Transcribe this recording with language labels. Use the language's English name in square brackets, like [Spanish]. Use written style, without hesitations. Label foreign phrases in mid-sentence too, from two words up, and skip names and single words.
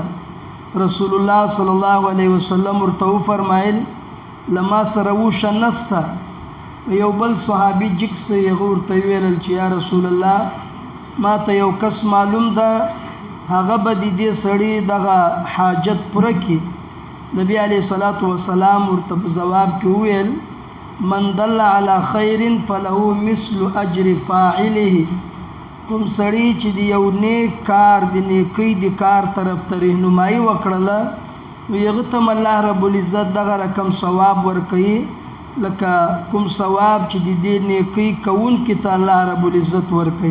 [Arabic] رسول الله صلی الله علیه وسلم [Pashto] ورته فرمایل لما سره وشه نسته. یو بل صحابي جکس یې ورته ویل چې [Arabic] یا رسول الله [Pashto] ما ته یو کس معلوم ده هغه به دې سړی دغه حاجت پوره کړي. نبی [Arabic] علیه الصلاۃ والسلام [Pashto] ورته جواب کې ویل [Arabic] من دل علی خیر فله مثل اجر فاعله. [Pashto] کوم سړی چې د یو نیک کار د نیکی د کار طرف ته رهنمایي وکړله نو هغه ته [Arabic] الله رب العزت [Pashto] دغه رقم ثواب ورکوي لکه کوم ثواب چې د دې نیکی کوونکي ته [Arabic] الله رب العزت [Pashto] ورکوي.